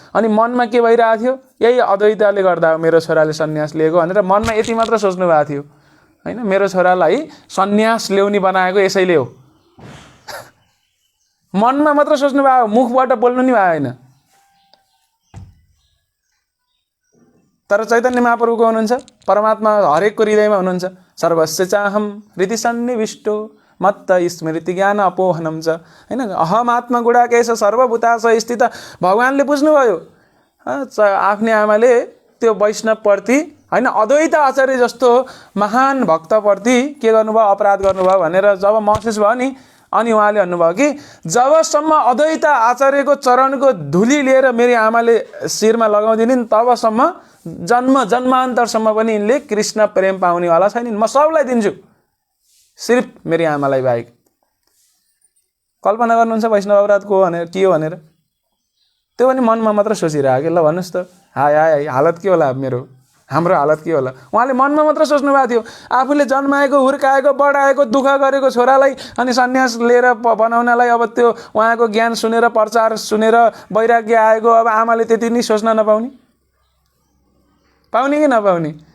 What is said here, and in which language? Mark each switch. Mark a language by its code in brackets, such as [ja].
[ne] अनि मनमा के भइरहेको थियो? यही अद्वैतले गर्दा हो मेरो छोराले सन्यास लिएको भनेर मनमा यति मात्र सोच्नु भएको थियो, होइन? मेरो छोरालाई सन्यास ल्याउने बनाएको यसैले हो। मनमा मात्र सोच्नु भयो, मुखबाट बोल्नु नि भएन। तर चैतन्य महाप्रभुको हुनुहुन्छ, परमात्मा हरेकको हृदयमा हुनुहुन्छ। [sa] सर्वस्य चाहम हृदि सन्निविष्टो मत्त स्मृति ज्ञान अपोहनम च, [ne] होइन? [sa] अहम आत्मा गुडाकेश सर्वभूतास स्थित। [ne] भगवान्ले बुझ्नुभयो आफ्नै आमाले त्यो वैष्णवप्रति, होइन, अद्वैत आचार्य जस्तो महान भक्तप्रति के गर्नुभयो? अपराध गर्नुभयो भनेर जब महसुस भयो नि, अनि उहाँले भन्नुभयो कि जबसम्म अद्वैत आचार्यको चरणको धुली लिएर मेरी आमाले शिरमा लगाउँदिनन्, तबसम्म जन्म जन्मान्तरसम्म पनि यिनले कृष्ण प्रेम पाउनेवाला छैनन्। म सबलाई दिन्छु, सिर्फ मेरी आमालाई बाहेक। कल्पना गर्नुहुन्छ वैष्णव अपराध को भनेर, के हो भनेर? त्यो पनि मनमा मात्र सोचिरहेको। ल भन्नुहोस् त, हाय हाय हालत के होला मेरो, हाम्रो हालत के होला? उहाँले मनमा मात्र सोच्नु भएको थियो। आफूले जन्माएको, हुर्काएको, बढाएको, दुःख गरेको छोरालाई अनि सन्यास लिएर बनाउनलाई, अब त्यो उहाँको ज्ञान सुनेर, प्रचार सुनेर वैराग्य आएको, अब आमाले त्यति नै सोच्न नपाउने? पाउने कि नपाउने?